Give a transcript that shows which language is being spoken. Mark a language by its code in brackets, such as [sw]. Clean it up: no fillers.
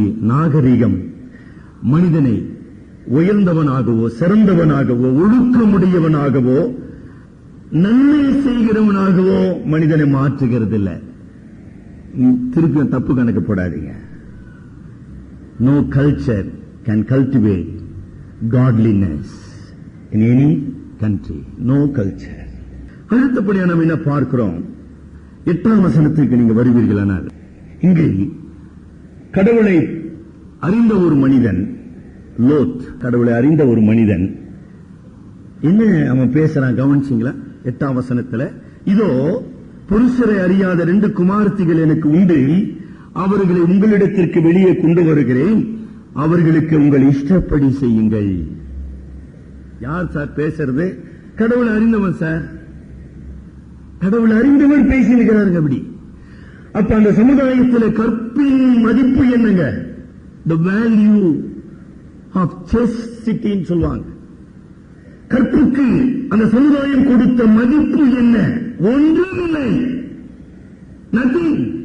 [ta] நாகரிகம் மனிதனை உயர்ந்தவனாகவோ சிறந்தவனாகவோ ஒழுக்கமுடையவனாகவோ நன்மை செய்கிறவனாகவோ மனிதனை மாற்றுகிறது இல்லை. திருப்பி தப்பு கணக்கு போடாதீங்க. [en] No culture can cultivate godliness in any country. No culture. [ta] அடுத்தபடியாக நம்ம என்ன பார்க்கிறோம்? 8ஆம் வசனத்துக்கு நீங்க வருவீர்களானால், இங்கே கடவுளை அறிந்த ஒரு மனிதன், லோத் கடவுளை அறிந்த ஒரு மனிதன் என்ன அவன் பேசுறான் கவனிச்சீங்களா? 8ஆம் வசனத்துல இதோ புருஷரை அறியாத 2 குமாரத்திகள் எனக்கு உண்டு, அவர்களை உங்களிடத்திற்கு வெளியே கொண்டு வருகிறேன், அவர்களுக்கு உங்கள் இஷ்டப்படி செய்யுங்கள். யார் சார் பேசுறது? கடவுளை அறிந்தவன் சார். கடவுளை அறிந்தவர் பேசியிருக்கிறாருங்க. அப்படி அப்ப அந்த சமுதாயத்தில் கற்பின் மதிப்பு என்னங்க? [en] the value of chastity [ta] சொல்லுவாங்க. கற்புக்கு அந்த சமுதாயம் கொடுத்த மதிப்பு என்ன? ஒன்றுமில்லை. [en] Nothing.